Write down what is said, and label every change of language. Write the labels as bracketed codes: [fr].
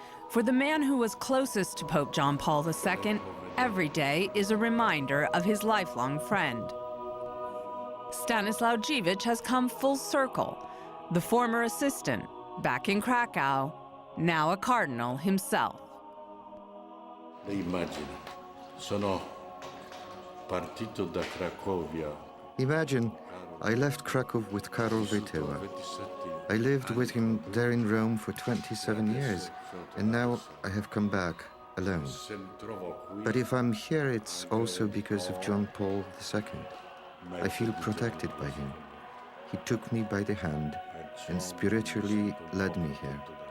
[en] For the man who was closest to Pope John Paul II, every day is a reminder of his lifelong friend. Stanislaw Dziwisz has come full circle. The former assistant, back in Krakow, now a cardinal himself. [it] Immagine, sono partito da Cracovia. [en] Imagine, I left Krakow with Karol Wojtyła. I lived with him there in Rome for 27 years, and now I have come back alone. But if I'm here, it's also because of John Paul II. I feel protected by him. He took me by the hand and spiritually led me here.